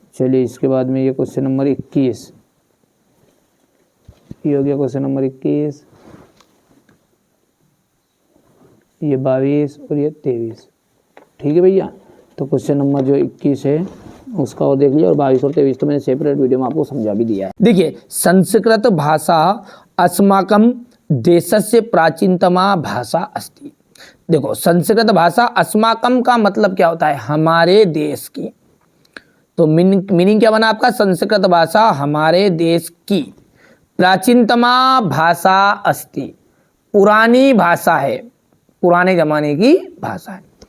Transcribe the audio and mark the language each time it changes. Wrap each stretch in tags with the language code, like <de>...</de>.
<hi>चलिए इसके बाद में ये क्वेश्चन नंबर 21, ये हो गया क्वेश्चन नंबर 21, ये 22 और ये 23। ठीक है भैया, तो क्वेश्चन नंबर जो 21 है उसका और देख लिया, और 22 और 23 तो मैंने सेपरेट वीडियो में आपको समझा भी दिया है।</hi> <sa>देखिए, संस्कृत भाषा अस्माकं देशस्य प्राचीनतमा भाषा अस्ति।</sa> <hi>देखो, संस्कृत भाषा</hi> <sa>अस्माकं</sa> <hi>का मतलब क्या होता है? हमारे देश की। तो मीनिंग क्या बना आपका? संस्कृत भाषा हमारे देश की</hi> <sa>प्राचीनतमा भाषा अस्ति,</sa> <hi>पुरानी भाषा है, पुराने जमाने की भाषा है।</hi>